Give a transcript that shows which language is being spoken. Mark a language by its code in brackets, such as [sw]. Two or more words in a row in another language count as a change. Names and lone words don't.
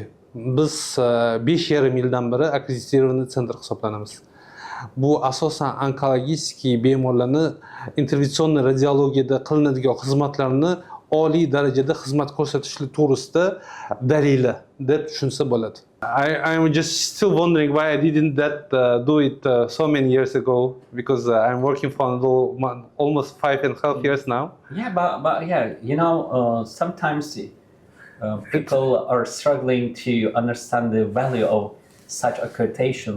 [uz] Biz 5,5 yildan beri akkreditирован sentr hisoblanamiz. Bu asosan onkologik bemorlarni intervension radiologiyada qilinadigan xizmatlarni oliy darajada xizmat ko'rsatishli to'g'risida dalili deb tushunsa bo'ladi. [en] I'm just still wondering why I didn't do it so many years ago because I'm working for almost 5.5 years now. Yeah, but yeah, you know, sometimes people are struggling to understand the value of such accreditations.